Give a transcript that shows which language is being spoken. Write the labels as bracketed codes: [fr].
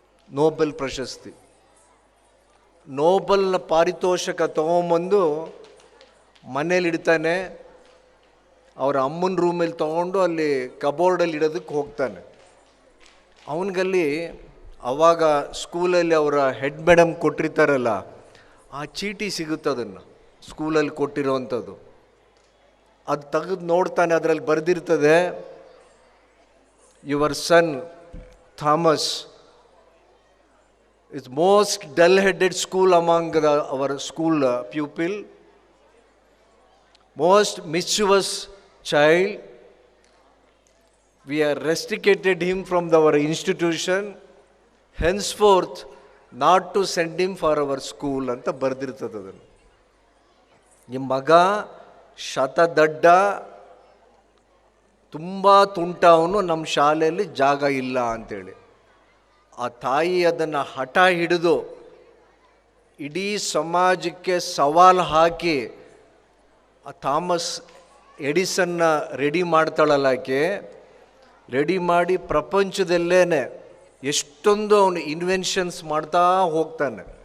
[kn] Nobel ಪ್ರಶಸ್ತಿ. ನೋಬೆಲ್ನ ಪಾರಿತೋಷಕ ತೊಗೊಂಬಂದು ಮನೇಲಿ ಇಡ್ತಾನೆ. ಅವರ ಅಮ್ಮನ ರೂಮಲ್ಲಿ ತೊಗೊಂಡು ಅಲ್ಲಿ ಕಬೋರ್ಡಲ್ಲಿ ಇಡೋದಕ್ಕೆ ಹೋಗ್ತಾನೆ. ಅವನಿಗಲ್ಲಿ ಆವಾಗ ಸ್ಕೂಲಲ್ಲಿ ಅವರ ಹೆಡ್ ಮೇಡಮ್ ಕೊಟ್ಟಿರ್ತಾರಲ್ಲ, ಆ ಚೀಟಿ ಸಿಗುತ್ತೆ, ಅದನ್ನು ಸ್ಕೂಲಲ್ಲಿ ಕೊಟ್ಟಿರೋವಂಥದ್ದು. ಅದು ತೆಗೆದು ನೋಡ್ತಾನೆ, ಅದರಲ್ಲಿ ಬರೆದಿರ್ತದೆ, [en] Your son Thomas is most dull-headed school among our school pupil, most mischievous child. We are restricted him from our institution, henceforth not to send him for our school [kn] ಅಂತ ಬರೆದಿರ್ತದೆ. ಅದನ್ನು ನಿಮ್ಮ ಮಗ ಶತದಡ್ಡ, ತುಂಬ ತುಂಟ, ಅವನು ನಮ್ಮ ಶಾಲೆಯಲ್ಲಿ ಜಾಗ ಇಲ್ಲ ಅಂತೇಳಿ. ಆ ತಾಯಿ ಅದನ್ನು ಹಠ ಹಿಡಿದು ಇಡೀ ಸಮಾಜಕ್ಕೆ ಸವಾಲು ಹಾಕಿ ಆ ಥಾಮಸ್ ಎಡಿಸನ್ನ ರೆಡಿ ಮಾಡ್ತಾಳಲ್ಲ, ಆಕೆ ರೆಡಿ ಮಾಡಿ ಪ್ರಪಂಚದಲ್ಲೇ ಎಷ್ಟೊಂದು ಅವನು ಇನ್ವೆನ್ಷನ್ಸ್ ಮಾಡ್ತಾ ಹೋಗ್ತಾನೆ.